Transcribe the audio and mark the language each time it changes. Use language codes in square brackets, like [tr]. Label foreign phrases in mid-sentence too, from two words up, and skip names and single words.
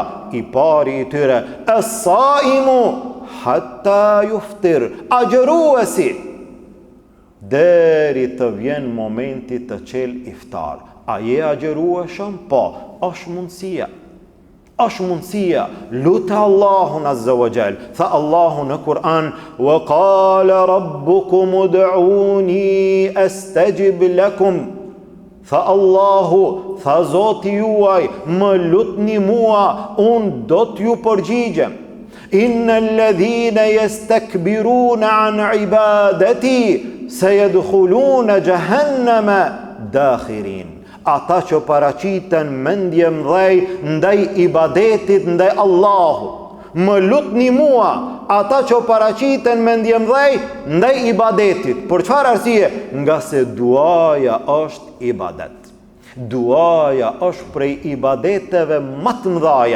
[sq] I pari i tyre, [ar] الصائم حتى يفطر, [sq] agjëruesi, deri të vjen momenti të qel iftar. A je agjërueshëm? Po, është mundësia. Është mundësia. Lutë Allahun [ar] عز وجل. [sq] Tha Allahu në Kur'an, [ar] وقال ربكم ادعوني أستجب لكم. [sq] Tha Allahu, tha Zoti juaj, më lutni mua, unë do t'ju përgjigjem. [ar] إن الذين يستكبرون عن عبادتي سيدخلون جهنم داخرين. [sq] Ata që paraqiten mendje mdhej ndaj ibadetit ndaj Allahut. Më lutni mua, ata që paraqiten mendje mdhej ndaj ibadetit. Për çfarë arsye? Nga se duaja është ibadet. Duaja është prej ibadeteve më të mëdha.